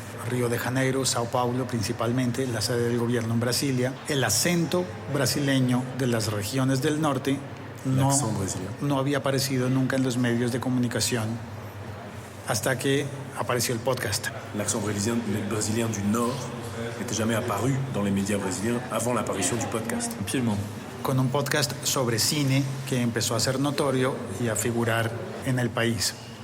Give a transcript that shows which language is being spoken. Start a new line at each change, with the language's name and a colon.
Spanish: Río de Janeiro, Sao Paulo principalmente, la sede del gobierno en Brasilia. El acento brasileño de las regiones del norte no había aparecido nunca en los medios de comunicación hasta que apareció el podcast.
French: L'accent brésilien du Nord n'était jamais apparu dans les médias brésiliens avant l'apparition du podcast. Absolument.
Spanish: Con un podcast sobre cine que empezó a ser notorio y a figurar en el país.